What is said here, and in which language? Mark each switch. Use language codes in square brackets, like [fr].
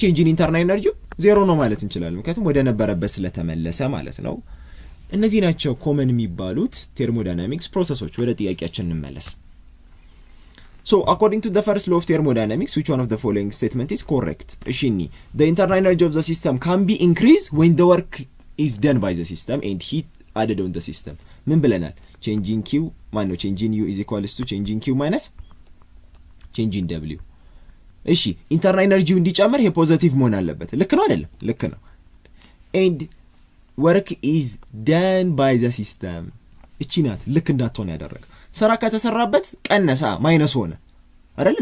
[am] ቼንጅ ኢን ኢንተርናል ኤነርጂ ዜሮ ነው ማለት እንችላለን፣ ምክንያቱም ወደ ነበረበት ስለተመለሰ ማለት ነው። እነዚህ ናቸው ኮመን የሚባሉት ቴርሞዳይናሚክስ ፕሮሰሶች። ወደ ጥያቄያችን እንመለስ። [en] So according to the first law of thermodynamics, which one of the following statement is correct? እሺኒ the internal energy of the system can be increased when the work is done by the system and heat added on the system. [am] ምን ብለናል? changing q ማነው changing u is equals to changing q minus changing w። እሺ ኢንተርናል ኤነርጂው እንዲጨምር ይሄ ፖዚቲቭ መሆን አለበት። ልክ ነው አይደለም? ልክ ነው። [en] and work is done by the system [am] እቺ ናት ልክ እንዳትሆን ያደረገ። ስራ ከተሰራበት ቀነሳ ማይነስ ሆነ አይደል?